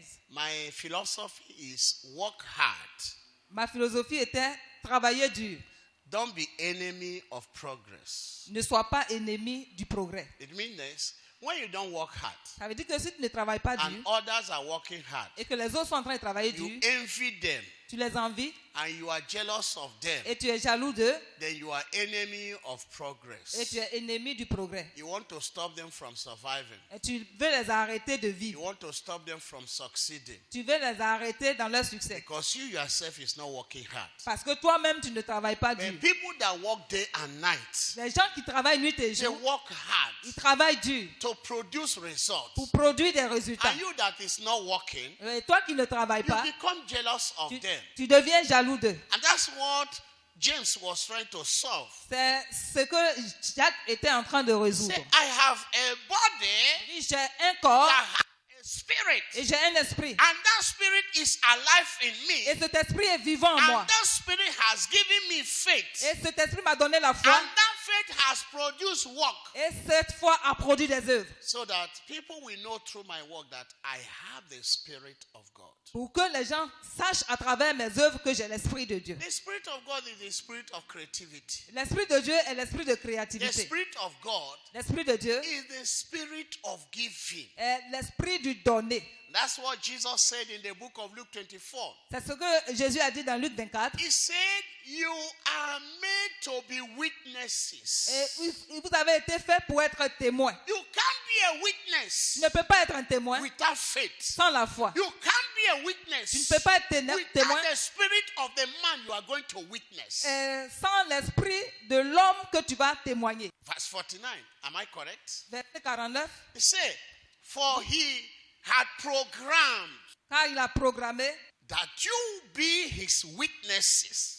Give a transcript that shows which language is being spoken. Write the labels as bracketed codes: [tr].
[en] My philosophy is work hard. [fr] Ma philosophie était travailler dur. [en] Don't be enemy of progress. [fr] Ne sois pas ennemi du progrès. [en] It means this, when you don't work hard [fr] Ça veut dire que si tu ne travailles pas [en] and [fr] dur [en] others are working hard, [fr] et que les autres sont en train de travailler [en] you [fr] dur, [en] envy them [fr] tu les envies [en] and you are jealous of them, [fr] et tu es jaloux d'eux [en] then you are enemy of [fr] et [en] progress. [fr] tu es ennemi du progrès. [en] You want to stop them from surviving. [fr] Et tu veux les arrêter de [en] You [fr] vivre. [en] want to stop them from succeeding. [fr] Tu veux les arrêter dans leur succès. [en] Because you yourself is not working hard. [fr] Parce que toi-même, tu ne travailles pas dur. [en] But people that work day and night, [fr] Les gens qui travaillent nuit et [en] they [fr] jour, [en] work hard [fr] ils travaillent dur [en] to produce results. [fr] pour produire des résultats. [en] And you that is not working, [fr] Et toi qui ne travailles [en] you [fr] pas, [en] become jealous of [fr] tu [en] them. them. [fr] Tu deviens jaloux d'eux. [en] And that's what James was trying to solve. [fr] C'est ce que Jacques était en train de résoudre. [en] Say, I have a body [fr] J'ai un corps [en] that has a spirit. [fr] et j'ai un esprit. [en] And that spirit is alive in [fr] Et [en] me. [fr] cet esprit est vivant en moi. [en] And that spirit has given me faith. [fr] Et cet esprit m'a donné la foi. [en] And that faith has produced work. [fr] Et cette foi a produit des œuvres. [en] So that people will know through my work that I have the Spirit of God. [fr] Pour que les gens sachent à travers mes œuvres que j'ai l'esprit de Dieu. [en] The Spirit of God is the Spirit of creativity. [fr] L'esprit de Dieu est l'esprit de [en] The [fr] créativité. [en] Spirit of God [fr] L'esprit de Dieu [en] is the Spirit of giving. [fr] est l'esprit du donner. [en] That's what Jesus said in the book of Luke 24. [fr] C'est ce que Jésus a dit dans Luc 24. [en] He said, you are made to be witnesses. [fr] Et vous avez été fait pour être témoin. [en] You can't be a witness [fr] Tu ne peux pas être un témoin [en] without faith. [fr] sans la foi. [en] You can't be a witness [fr] Tu ne peux pas être témoin [en] without the spirit of the man you are going to witness. [fr] sans l'esprit de l'homme que tu vas témoigner. [en] Verse 49, am I correct? [fr] Verset 49. [en] He said, for he had programmed [fr] Car il a programmé [en] that you be his witnesses.